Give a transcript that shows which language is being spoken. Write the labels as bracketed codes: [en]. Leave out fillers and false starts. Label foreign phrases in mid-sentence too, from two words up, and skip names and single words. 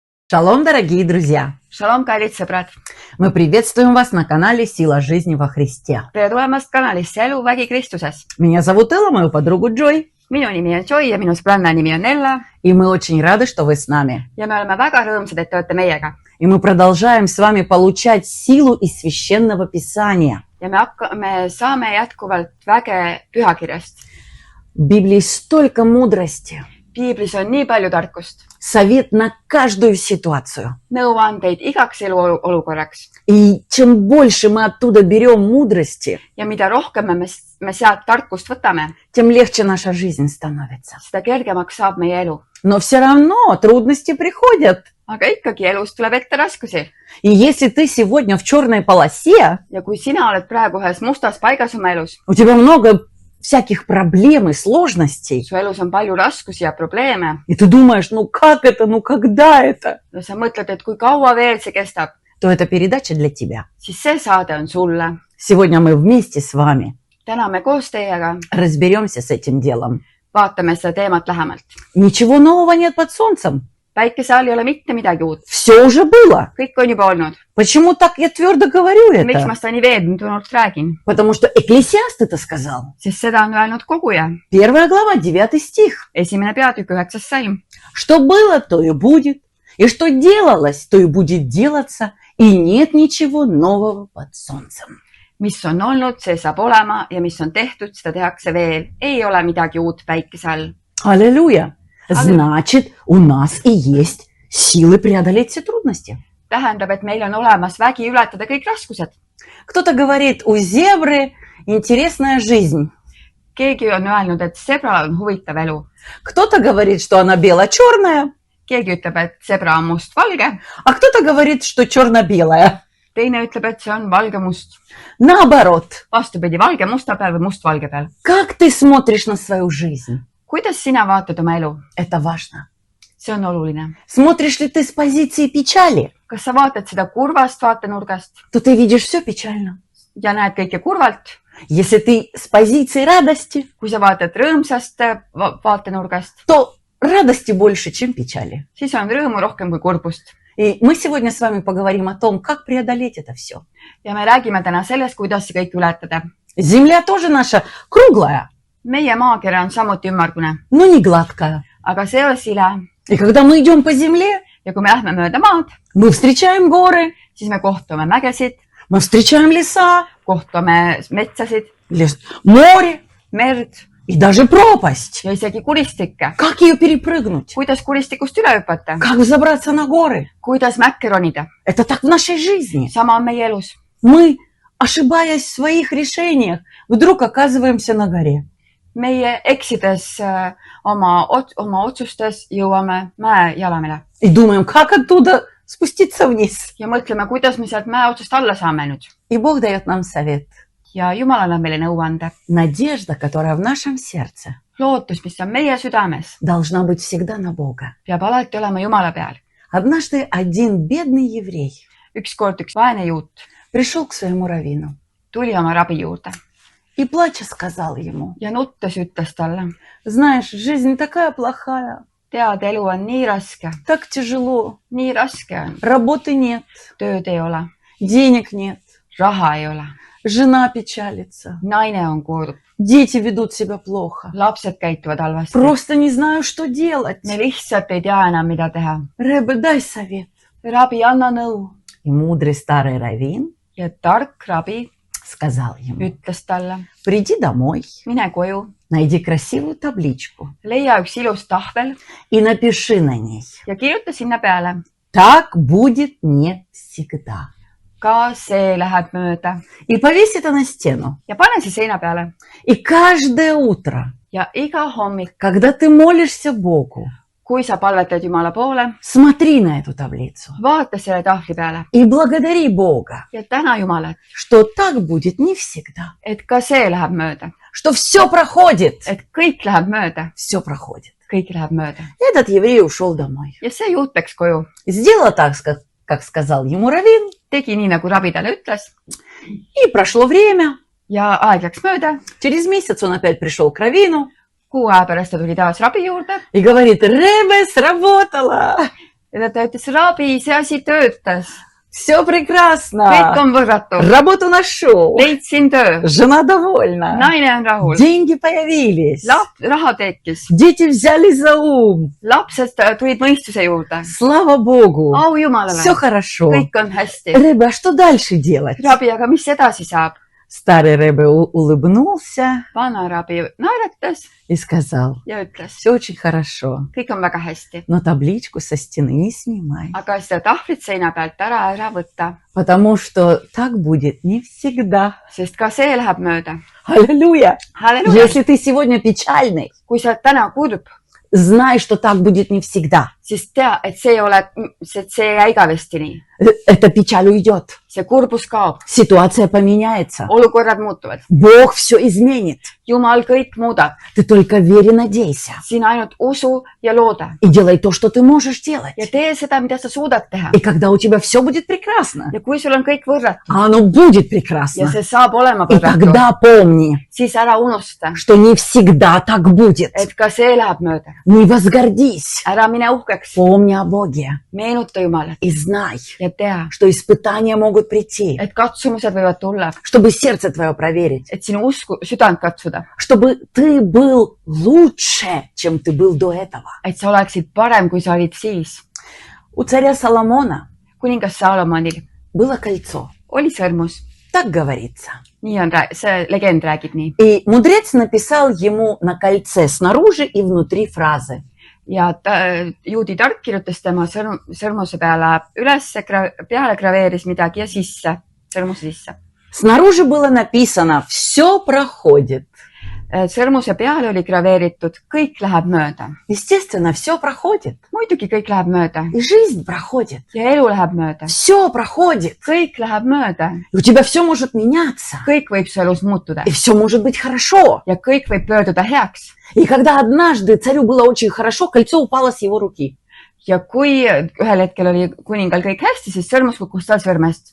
[ru] Шалом, дорогие друзья! [et] Shalom, kallid sõbrad! [ru] Мы приветствуем вас на канале «Сила жизни во Христе». [et] Tere tulemast kanalisse Eluvägi Kristuses. [ru] Меня зовут Элла, мою подругу Джой. [et] Minu nimi on Joy ja minu sõbranna nimi on Ella. [ru] И мы очень рады, что вы с нами. [et] Ja me oleme väga rõõmsad, et te olete meiega. [ru] И мы продолжаем с вами получать силу из Священного Писания. [et] Ja me saame jätkuvalt väge pühakirjast. [ru] В Библии столько мудрости. [et] Piiblis on nii palju tarkust. [ru] Совет на каждую ситуацию. [et] Nõuandeid igaks eluolukorraks. [ru] И чем больше мы оттуда берем мудрости, [et] Ja mida rohkem me sealt tarkust võtame, [ru] тем легче наша жизнь становится. [et] seda kergemaks saab meie elu. [ru] Но все равно трудности приходят. [et] Aga ikkagi elus tuleb ette raskusi. [ru] И если ты сегодня в черной полосе, [et] Ja kui sina oled praegu ühes mustas paigas oma elus, [ru] у тебя много всяких проблем и сложностей, [et] su elus on palju raskusi ja probleeme [ru] и ты думаешь, ну как это, ну когда это, [et] ja sa mõtled, et kui kaua veel see kestab, [ru] то эта передача для тебя. [et] siis see saade on sulle. [ru] Сегодня мы вместе с вами [et] Täna me koos teiega [ru] разберемся с этим делом. [et] vaatame seda teemat lähemalt. [ru] Ничего нового нет под солнцем. [et] Päikese all ei ole mitte midagi uut. [ru] Все уже было. [et] Kõik on juba olnud. [ru] Почему так я твердо говорю [et] Miks ma [ru] это? [et] seda nii veendunult räägin? [ru] Потому что Экклесиаст это сказал. [et] Sest seda on öelnud koguja. [ru] 1 глава, 9 стих. [et] Esimene peatükk 9. salm. [ru] Что было, то и будет. И что делалось, то и будет делаться. И нет ничего нового под солнцем. [et] Mis on olnud, see saab olema ja mis on tehtud, seda tehakse veel. Ei ole midagi uut päikese all. [ru] Аллилуйя! Значит, у нас и есть силы преодолеть все трудности. [et] Tähendab, et meil on olemas vägi ületada kõik raskused. [ru] Кто-то говорит, у зебры интересная жизнь. [et] Keegi on öelnud, et sebral on huvitav elu. [ru] Кто-то говорит, что она бело-черная, [et] Keegi ütleb, et sebra on must-valge. [ru] а кто-то говорит, что черно-белая. [et] Teine ütleb, et see on valge-must. [ru] Наоборот, [et] Vastupidi, valge-musta peal või must-valge peal. [ru] как ты смотришь на свою жизнь? [et] Kuidas sina vaatad oma elu? [ru] Это важно. [et] See on oluline. [ru] Смотришь ли ты с позиции печали, [et] Kas sa vaatad seda kurvast vaatenurgast [ru] то ты видишь все печально. [et] ja näed kõike kurvalt? [ru] Если ты с позиции радости, [et] Kui sa vaatad rõõmsast vaatenurgast, [ru] то радости больше, чем печали. [et] siis on rõõmu rohkem kui kurbust. [ru] И мы сегодня с вами поговорим о том, как преодолеть это все. [et] Ja me räägime täna sellest, kuidas see kõik ületada. [ru] Земля тоже наша круглая, [et] Meie maakera on samuti ümmargune, [ru] но не гладкая. [et] aga see ei ole sile. [ru] И когда мы идем по земле, [et] Ja kui me lähme mööda maad, [ru] мы встречаем горы, [et] siis me kohtume mägesid, [ru] мы встречаем леса, [et] kohtume metsasid, [ru] море [et] merd [ru] и даже пропасть. [et] ja isegi kuristikke. [ru] Как ее перепрыгнуть? [et] Kuidas kuristikust üle hüpata? [ru] Как взобраться на горы? [et] Kuidas mäkke ronida? [ru] Это так в нашей жизни. [et] Sama on meie elus. [ru] Мы, ошибаясь в своих решениях, вдруг оказываемся на горе. [et] Meie eksides oma otsustes jõuame mäejalamile [ru] И думаем, как оттуда спуститься вниз. [et] ja mõtleme, kuidas me sealt mäe otsast alla saame nüüd. [ru] И Бог дает нам совет. [et] Ja Jumal annab meile nõuande. [ru] Надежда, которая в нашем сердце, [et] Lootus, mis on meie südames, [ru] должна быть всегда на Бога. [et] peab alati olema Jumala peal. [ru] Однажды один бедный еврей [et] Ükskord üks vaene juut [ru] пришел к своему раввину [et] tuli oma rabi juurde [ru] и, плача, сказал ему: [et] ja nuttes ütles talle, [ru] знаешь, жизнь такая плохая, [et] tead, elu on nii raske, [ru] так тяжело, [et] nii raske on. [ru] работы нет, [et] Tööd ei ole, [ru] денег нет, [et] raha ei ole, [ru] жена печалится, [et] naine on kurb, [ru] дети ведут себя плохо, [et] lapsed käituvad halvasti. [ru] просто не знаю, что делать. [et] Me lihtsalt ei tea enam, mida teha. [ru] Рэбе, дай совет. [et] Rabi, anna nõu. [ru] И мудрый старый раввин [et] Ja tark rabi [ru] сказал ему: [et] ütles talle, [ru] приди домой, [et] mine koju, [ru] найди красивую табличку [et] leia üks ilus tahvel [ru] и напиши на ней: [et] ja kirjuta sinna peale. [ru] так будет не всегда. [et] Ka see läheb mööda. [ru] И повесь это на стену. [et] Ja pane see seina peale. [ru] И каждое утро, [et] Ja iga hommik, [ru] когда ты молишься Богу, [et] kui sa palvetad Jumala poole, [ru] смотри на эту таблицу [et] vaata selle tahvli peale [ru] и благодари Бога, [et] ja täna Jumalat, [ru] что так будет не всегда, [et] et ka see läheb mööda. [ru] что все проходит, [et] Et kõik läheb mööda. [ru] все проходит. [et] Kõik läheb mööda. [ru] Этот еврей ушел домой. [et] Ja see juut läks koju. [ru] Сделал так, как сказал ему раввин, [et] Tegi nii, nagu rabi talle ütles. [ru] и прошло время. [et] Ja aeg läks mööda. [ru] Через месяц он опять пришел к раввину [et] Kuu aja pärast ta tuli taas rabi juurde [ru] и говорит: Рэбе, сработало. [et] ja ta ütles, Rabi, see asi töötas. [ru] Все [et] Kõik [ru] прекрасно. [et] on võrratu. [ru] Работу нашел. [et] Leidsin töö. [ru] Жена довольна. [et] Naine on rahul. [ru] Деньги появились. [et] Raha tekkis. [ru] Дети взяли за ум. [et] Lapsed tulid mõistuse juurde. [ru] Слава Богу. [et] Au Jumalale. [ru] Все хорошо. [et] Kõik on hästi. [ru] Рэбе, а что дальше делать? [et] Rabi, aga mis edasi saab? [ru] Старый Рэбе улыбнулся [et] Vana Rabi naeratas [ru] и сказал, [et] ja ütles, [ru] все очень хорошо, [et] kõik on väga hästi. [ru] но табличку со стены не снимай, [et] Aga seda tahvlit seina pealt ära võtta, [ru] потому что так будет не всегда. [et] sest ka see läheb mööda. [ru] Аллилуйя! [et] Halleluuja. [ru] Если ты сегодня печальный, [et] Kui sa täna kurb, [ru] знай, что так будет не всегда. [et] siis tea, et see ei jää igavesti nii. [ru] Эта печаль уйдет, [et] See kurbus kaob, [ru] ситуация поменяется, [et] olukorrad muutuvad. [ru] Бог все изменит. [et] Jumal kõik muudab. [ru] Ты только верь и надейся. [et] Sina ainult usu ja looda. [ru] И делай то, что ты можешь делать. [et] Ja tee seda, mida sa suudad teha. [ru] И когда у тебя все будет прекрасно, [et] Ja kui sul on kõik võrratu [ru] а оно будет [et] ja [ru] прекрасно, [et] see saab olema [ru] и [et] võrratu, [ru] тогда помни, [et] siis ära unusta, [ru] что не всегда так будет. [et] et ka see läheb mööda. [ru] Не возгордись. [et] Ära mine uhkeks. [ru] Помни о Боге [et] Meenuta Jumalat [ru] и знай, [et] ja tea, [ru] что испытания могут прийти, [et] et katsumused võivad tulla, [ru] чтобы сердце твое проверить, [et] et sinu südant katsuda, [ru] чтобы ты был лучше, чем ты был до этого. [et] et sa oleksid parem, kui sa olid siis. [ru] У царя Соломона [et] Kuningas Saalomonil [ru] было кольцо, [et] oli sõrmus. [ru] так говорится. [et] Nii on, see legend räägib nii. [ru] И мудрец написал ему на кольце снаружи и внутри фразы. [et] Ja juudi tark kirjutas tema sõrmuse peale graveeris midagi ja sõrmuse sisse. [ru] Снаружи было написано «Все проходит». [et] Sõrmuse peale oli graveeritud kõik läheb mööda. [ru] Естественно, все проходит. [et] Muidugi kõik läheb mööda. [ru] И жизнь проходит. [et] Ja elu läheb mööda. [ru] Все проходит. [et] Kõik läheb mööda. [ru] И у тебя все может меняться. [et] Kõik võib su elus muutuda. [ru] И все может быть хорошо. [et] Ja kõik võib pöörduda heaks. [ru] И когда однажды царю было очень хорошо, кольцо упало с его руки. [et] Ja kui ühel hetkel oli kuningal kõik hästi, siis sõrmus kukkus tal sõrmest.